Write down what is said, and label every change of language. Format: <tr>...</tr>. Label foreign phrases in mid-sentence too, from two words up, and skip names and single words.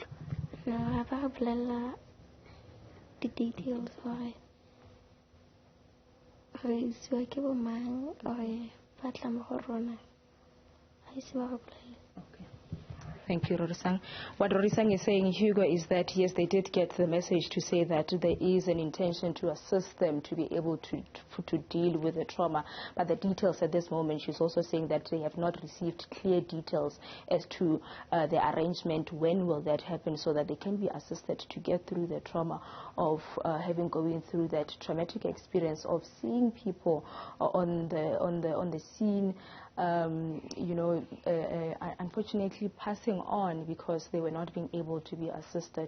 <tn>No, ga ba re bolelela di-details gore re isiwa ke bomang gore ba tla mo go rona ga ise ba re bolelele.</tn> <en>Thank you, Rorisang. What Rorisang is saying, Hugo, is that yes, they did get the message to say that there is an intention to assist them to be able to deal with the trauma. But the details at this moment, she's also saying that they have not received clear details as to the arrangement, when will that happen, so that they can be assisted to get through the trauma of going through that traumatic experience of seeing people on the scene, unfortunately passing on because they were not being able to be assisted.</en>